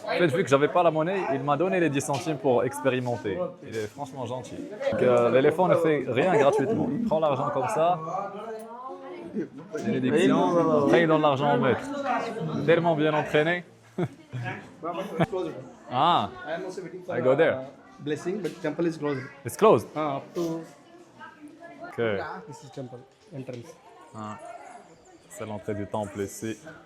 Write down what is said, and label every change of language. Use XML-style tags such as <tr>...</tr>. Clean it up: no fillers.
<fr>En fait, vu que j'avais pas la monnaie, il m'a donné les 10 centimes pour expérimenter. Il est franchement gentil. Donc, l'éléphant ne fait rien gratuitement. Il prend l'argent comme ça. Bénédiction. Après, il donne l'argent au maître. Tellement bien entraîné. Ah,</fr> <en>I am also waiting for I go there. Blessing, but temple is closed. It's closed. Up to Okay. this is temple entrance.</en> <fr>Ah, c'est l'entrée du temple ici.</fr>